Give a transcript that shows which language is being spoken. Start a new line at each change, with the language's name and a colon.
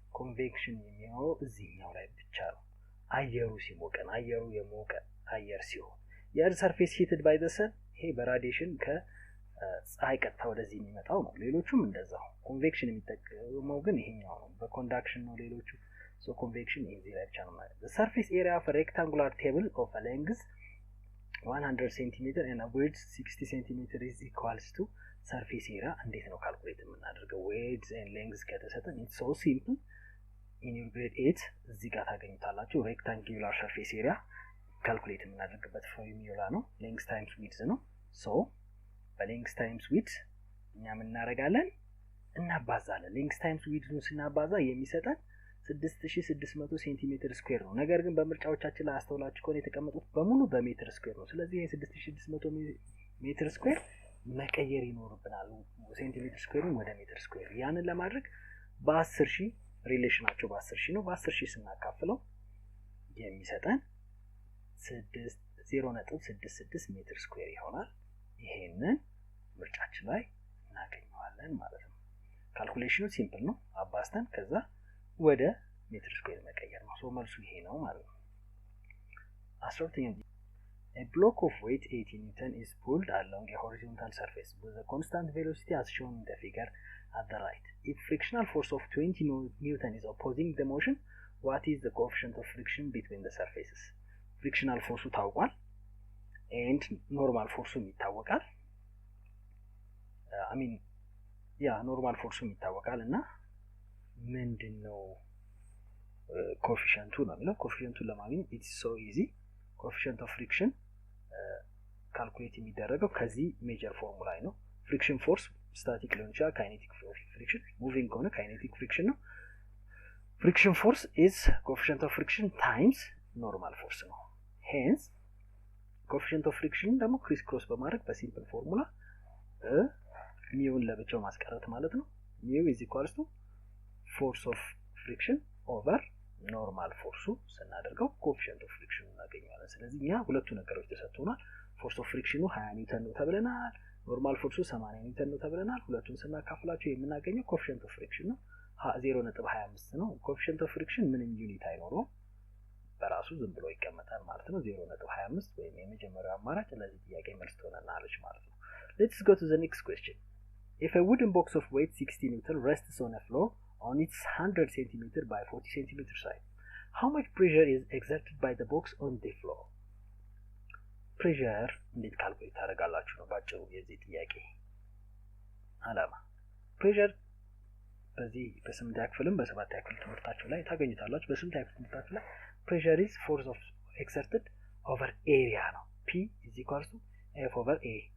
Amharic: ኮንቬክሽን የሚሆነው እዚህኛው ላይ ብቻ ነው። አየሩ ሲሞቀን አየሩ የሞቀ አየር ሲሆን የእርዝ ሰርፌስ ሂትድ ባይ ዘ ሰን ይሄ በራዲዬሽን ከፀሐይ ቀጥታ ወደዚህ የሚመጣው ነው። ሌሎቹም እንደዛው ኮንቬክሽን የሚጠቀመው ግን ይሄኛው ነው። በኮንዳክሽን ነው ሌሎቹ። ሶ ኮንቬክሽን እዚህ ላይ ብቻ ነው ማለት ነው።
English: surface area of a rectangular table of a length 100 cm and a width 60 cm is equals to surface area
Amharic: እንዴት ነው ካልኩሌት የምናደርገው?
English: width and length ከተሰጠን it's so simple. in your grade 8
Amharic: እዚህ ጋር ታገኙታላችሁ።
English: rectangular surface area
Amharic: ካልኩሌት የምናደርግበት ፎርሙላ ነው።
English: length times width ነው። so በlength times width
Amharic: እኛ ምን እናደርጋለን? እናባዛለን። length times width ነው ስናባዛ የሚሰጠን 6600 ሴንቲሜትር ስኩዌር ነው። ነገር ግን በምርጫዎቻችን ላይ አስተውላችሁ ከሆነ የተቀመጡት በሙሉ በሜትር ስኩዌር ነው። ስለዚህ ይሄ 6600 ሜትር ስኩዌር መቀየር ይኖርብናል። ሴንቲሜትር ስኩዌሩን ወደ ሜትር ስኩዌር ያንን ለማድረግ በ10000 ሪሌሽናቸው በ10000 ነው። በ10000 ስናካፍለው የሚሰጠን 0.66 ሜትር ስኩዌር ይሆናል። ይሄንን ምርጫችን ላይ እናገኘዋለን ማለት ነው። ካልኩሌሽኑ ሲምፕል ነው። አባስተን ከዛ ወደ ሜትር ስኩዌር መቀየር ነው። ሶ መልሱ ይሄ ነው ማለት ነው።
English: 12ኛ A block of weight 80 Newton is pulled along a horizontal surface with a constant velocity as shown in the figure at the right. If frictional force of 20 Newton is opposing the motion, what is the coefficient of friction between the surfaces?
Amharic: Frictional force ታውቋል and normal force ይታወቃል። normal force ይታወቃል እና ምንድነው ኮኤፊሺየንቱ ነው የሚለው። ኮኤፊሺየንቱን ለማግኘት
English: it's so easy.
Amharic: coefficient of friction ካልኩሌት የሚደረገው ከዚህ ሜጀር ፎርሙላ ነው። ፍሪክሽን ፎርስ ስታቲክ ሊሆን ይችላል፣ ካይኔቲክ ፍሪክሽን፣ ሙቪንግ ከሆነ ካይኔቲክ ፍሪክሽን ነው። ፍሪክሽን ፎርስ
English: is coefficient of friction times normal force
Amharic: ነው። hence coefficient of friction ደግሞ ክሪስ ክሮስ በማድረግ በሲምፕል ፎርሙላ ሚውን ለብቻው ማስቀረት ማለት ነው። ሚው
English: is equals to force of friction over
Amharic: ኖርማል ፎርሱ ስናደርገው ኮኤፊሺየንት ኦፍ ፍሪክሽን እናገኛለን። ስለዚህ እኛ ሁለቱ ነገሮች ተሰጥቶናል። ፎርስ ኦፍ ፍሪክሽኑ 20 ኒውተን ነው ተብለናል። ኖርማል ፎርሱ 80 ኒውተን ነው ተብለናል። ሁለቱን ስናካፍላቸው የምናገኘው ኮኤፊሺየንት ኦፍ ፍሪክሽን ነው 0.25 ነው። ኮኤፊሺየንት ኦፍ ፍሪክሽን ምንም ዩኒት አይኖረውም፣ በራሱ ዝም ብሎ ይቀመጣል ማለት ነው። 0.25 ወይም የመጀመሪያው አማራጭ ለዚህ ጥያቄ መልስ ትሆነናለች ማለት ነው።
English: Let's go to the next question. If a wooden box of weight 60 Newton rests on a floor on its 100 cm by 40 cm side, how much pressure is exerted by the box on the floor?
Amharic: Pressure እንዴት ካልኩሌት ታደርጋላችሁ ነው ባጭሩ የዚህ ጥያቄ አላማ። pressure በዚህ በስምንተኛ ክፍልም በሰባተኛ ክፍል ትምህርታችሁ ላይ ታገኙታላችሁ። በስምንተኛ ክፍል ትምህርታችሁ ላይ
English: pressure is force of exerted over area
Amharic: ነው።
English: P is equals to F over A